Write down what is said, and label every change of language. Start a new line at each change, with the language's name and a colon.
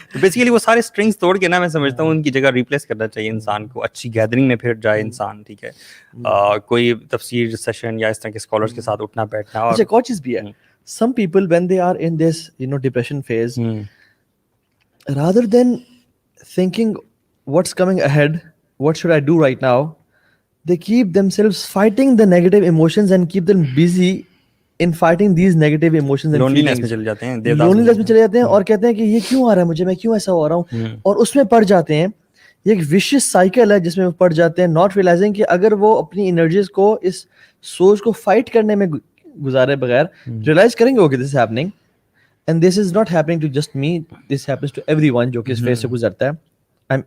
Urdu: تو بیسیکلی وہ سارے اسٹرنگس توڑ کے نا, میں سمجھتا ہوں ان کی جگہ ریپلیس کرنا چاہیے انسان کو. اچھی گیدرنگ میں پھر جائے انسان, ٹھیک ہے, کوئی تفسیر سیشن یا اس طرح کے اسکالرس کے ساتھ اٹھنا بیٹھنا. اچھا, ایک اور چیز بھی ہے,
English: some people when they are in this depression phase, rather than thinking what's coming ahead, what should I do right now, they keep themselves fighting the negative emotions and keep them busy in fighting these negative emotions and loneliness feelings.
Urdu: میں چلے جاتے ہیں, loneliness میں چلے جاتے ہیں, اور کہتے ہیں کہ یہ کیوں آ رہا ہے مجھے, میں کیوں ایسا ہو رہا ہوں, اور اس میں پڑ جاتے ہیں. یہ ایک ویشیس سائیکل ہے جس میں وہ پڑ جاتے ہیں,
English: not realising
Urdu: کہ اگر وہ اپنی انرجیز کو اس سوچ کو فائٹ کرنے میں گزارے بغیر ریئلائز کریں گے
English: okay this is happening and this is not happening to just me, this happens to everyone
Urdu: جو کہ اس فیز سے گزرتا ہے.